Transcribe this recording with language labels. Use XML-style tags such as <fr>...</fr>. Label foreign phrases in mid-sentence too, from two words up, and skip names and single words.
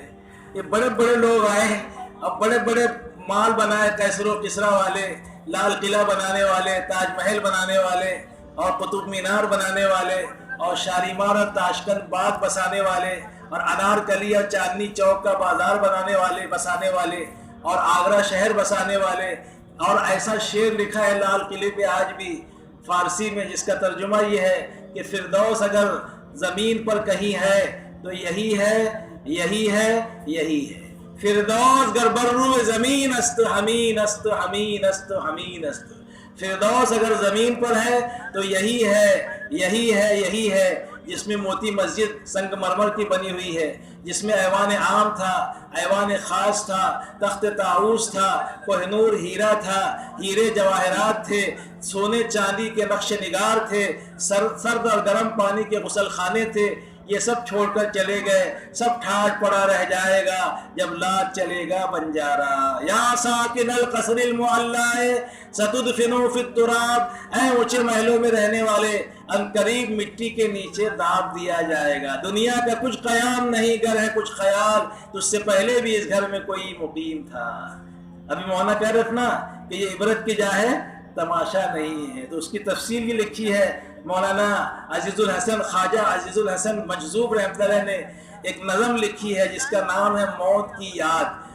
<ur>یہ بڑے بڑے لوگ آئے اور بڑے بڑے مال بنائے، کیسر و کسرا والے، لال قلعہ بنانے والے، تاج محل بنانے والے، اور قطب مینار بنانے والے، اور شالیمار اور تاشکند باغ بسانے والے، اور انار کلی اور چاندنی چوک کا بازار بسانے والے، اور آگرہ شہر بسانے والے۔ اور ایسا شعر لکھا ہے لال قلعے پہ آج بھی فارسی میں، جس کا ترجمہ یہ ہے کہ فردوس اگر زمین پر کہیں ہے تو یہی ہے، یہی ہے، یہی ہے۔</ur> <fa>فردوس گر برو زمین است ہمین است ہمین است ہمین است۔</fa> <ur>فردوس اگر زمین پر ہے تو یہی ہے، یہی ہے، یہی ہے، جس میں موتی مسجد سنگ مرمر کی بنی ہوئی ہے، جس میں ایوان عام تھا، ایوان خاص تھا، تخت طاؤس تھا، کوہ نور ہیرا تھا، ہیرے جواہرات تھے، سونے چاندی کے نقش نگار تھے، سرد اور گرم پانی کے غسل خانے تھے۔ یہ سب چھوڑ کر چلے گئے، سب ٹھاٹ پڑا رہ جائے گا جب لاد چلے گا بنجارا۔</ur> <ar>یا ساکن القصر المعلا ستدفنوا فی التراب،</ar> <ur>اے اونچے محلوں میں رہنے والے، عنقریب مٹی کے نیچے داب دیا جائے گا۔ دنیا کا کچھ قیام نہیں، گر ہے کچھ خیال، تو اس سے پہلے بھی اس گھر میں کوئی مقیم تھا۔ ابھی مولانا کہہ رہے تھے نا کہ یہ عبرت کی جا ہے، تماشا نہیں ہے، تو اس کی تفصیل بھی لکھی ہے مولانا عزیز الحسن، خواجہ عزیز الحسن مجذوب رحمۃ اللہ نے ایک نظم لکھی ہے جس کا نام ہے موت کی یاد۔</ur>